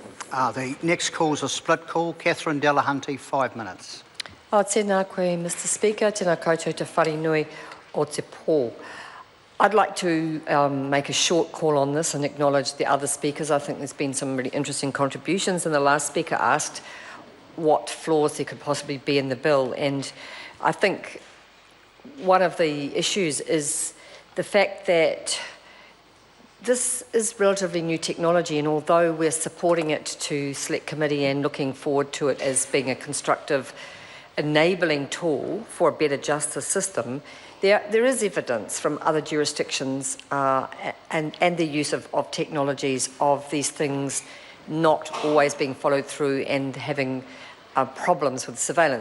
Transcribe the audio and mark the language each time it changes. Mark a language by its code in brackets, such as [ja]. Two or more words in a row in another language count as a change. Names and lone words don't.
[en] The next call is a split call. Catherine Delahunty, 5 minutes. [mi] Tēnā koe, [en] Mr Speaker, [mi] tēnā koutou te wharenui o te pō. [en] I'd like to make a short call on this and acknowledge the other speakers. I think there's been some really interesting contributions, and the last speaker asked what flaws there could possibly be in the bill. And I think one of the issues is the fact that this is relatively new technology, and although we're supporting it to Select Committee and looking forward to it as being a constructive, enabling tool for a better justice system, there is evidence from other jurisdictions and the use of technologies of these things not always being followed through and having problems with surveillance.